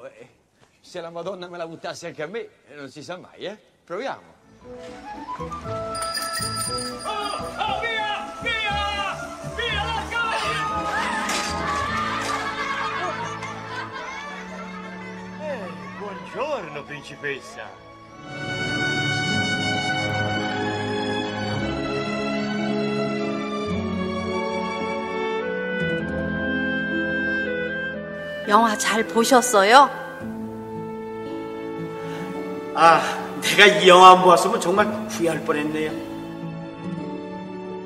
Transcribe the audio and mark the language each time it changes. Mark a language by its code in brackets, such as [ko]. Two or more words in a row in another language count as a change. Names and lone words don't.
[it] Se la Madonna me la buttasse anche a me, non si sa mai, eh? Proviamo. Oh, via! Via! Via, larga! Buongiorno, principessa. [ko] 영화 잘 보셨어요? 아, 내가 이 영화 안 보았으면 정말 후회할 뻔했네요.